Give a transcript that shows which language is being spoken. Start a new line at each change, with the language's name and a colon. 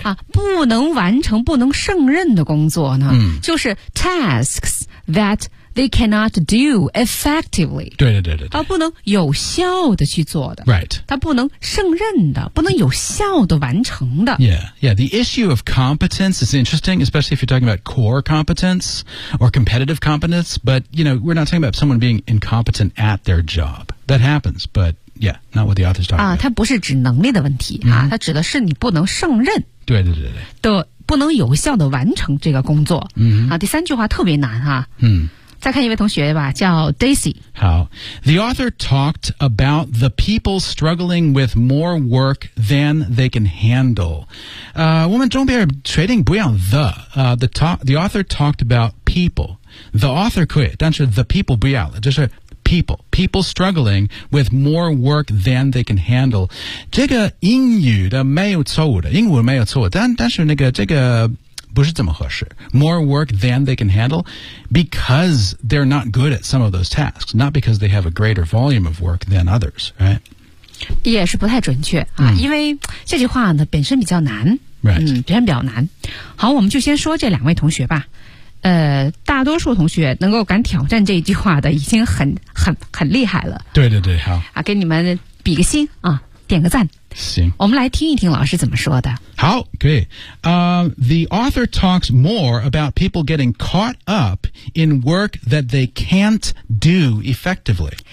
Chinese: 啊不能完成不能胜任的工作呢、嗯、
English: 就是 tasks that they cannot do effectively.
Chinese: 对对对对对。啊不能有效的去做的。
English: Right.
Chinese: 他不能胜任的不能有效的完成的。
English: Yeah, yeah. The issue of competence is interesting, especially if you're talking about core competence or competitive competence, but, you know, we're not talking about someone being incompetent at their job. That happens, but yeah, not what the author's talking about.
Chinese: 啊他不是指能力的问题、 mm-hmm. 啊他指的是你不能胜任。对对对对。的不能有效的完成这个工作。嗯、mm-hmm. 啊第三句话特别难啊。嗯。再看一位同学吧叫 Daisy
English: 好 The author talked about the people struggling with more work than they can handle
Chinese: 我们中边确定不要
English: the author talked about people The author
Chinese: 可以但是
English: the people
Chinese: 不要了就是
English: people struggling with more work than they can handle
Chinese: 这个英语的没有错误的英文没有错误 但是那个这个不是这么合适
English: more work than they can handle because they're not good at some of those tasks not because they have a greater volume of work than others right
Chinese: 也是不太准确、啊嗯、因为这句话呢本身比较难、
English: right.
Chinese: 嗯，本身比较难好我们就先说这两位同学吧大多数同学能够敢挑战这句话的已经很厉害了对对对好、啊、给你们比个心啊点个赞行我们来听一听老师怎么说的好可以、
English: The author talks more about people getting caught up in work that they can't do effectively